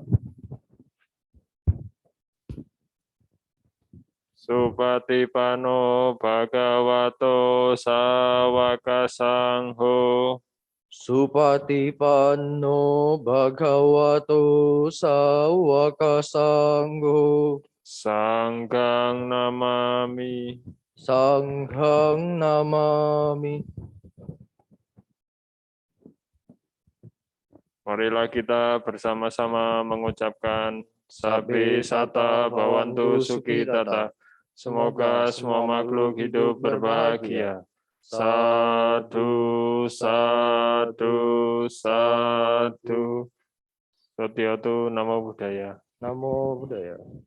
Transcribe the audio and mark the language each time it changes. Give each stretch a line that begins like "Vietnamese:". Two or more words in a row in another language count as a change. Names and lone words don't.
Pali: Supatipano bhagavato sawaka sangho. Supatipanno bhagavato sawaka sangho. Sanghang namami. Sanghang namami.
Indonesian: Marilah kita bersama-sama mengucapkan
Pali: Sabbe sata bhavantu sukhitata.
Indonesian: Semoga semua makhluk hidup berbahagia.
Pali: Sadu, sadu, sadu. Satyatu Namo Buddhaya. Namo Buddhaya.